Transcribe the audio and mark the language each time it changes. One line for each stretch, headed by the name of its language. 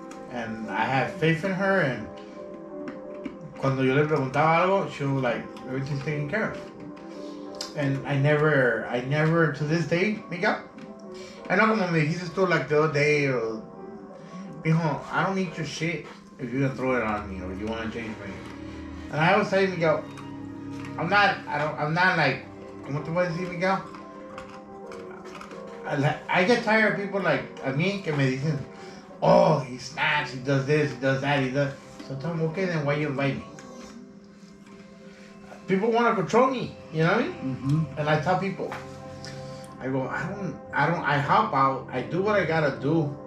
English: And I had faith in her. And
Spanish: cuando yo le preguntaba algo,
English: she was like, everything's taken care of. And I never to this day, Miguel, I know
Spanish: como me dijiste tú
English: like the other day, mijo, I don't need your shit if you're gonna throw it on me or you wanna change me. And I always say, Miguel, I'm not like,
Spanish: ¿cómo te voy a decir, Miguel?
English: I get tired of people like
Spanish: a mí que me dicen,
English: oh, he snaps, he does this, he does that, he does. So tell them, okay, then why you invite me? People want to control me, you know what I mean? Mm-hmm. And I tell people, I go, I help out, I do what I gotta do.